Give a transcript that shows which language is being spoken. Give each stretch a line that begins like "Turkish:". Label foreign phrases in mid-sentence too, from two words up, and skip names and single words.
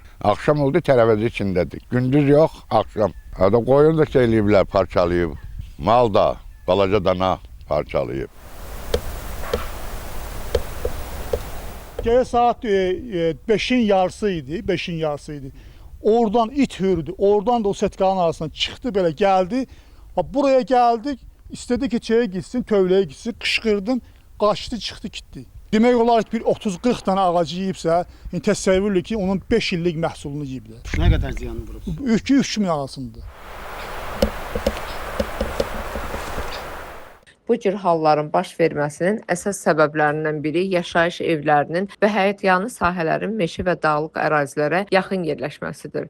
Azerbaijani: Axşam oldu, tərəvəzi içindədir. Gündüz yox, axşam. Hətta qoyun da eləyiblər, parçalayıb. Mal da, balaca dana parçalayıb.
Turkish: Gece saat 5'in yarısı idi, 5'in yarısı idi. Oradan it hürdü, oradan da o setkanın arasından çıktı böyle geldi. Buraya geldik, istedi ki şeye gitsin, tövleye gitsin, kışkırdım, kaçtı çıktı gitti. Demek olarak bir 30-40 tane ağacı
Azerbaijani: yiyibsə, yani təsəvvürlü ki onun 5 illik məhsulunu yiyiblər. Nə qədər ziyanı vurub? 2-3 min arasında. Bu cür halların baş verməsinin əsas səbəblərindən biri yaşayış evlərinin və həyətyanı sahələrin meşə və dağlıq ərazilərə yaxın yerləşməsidir.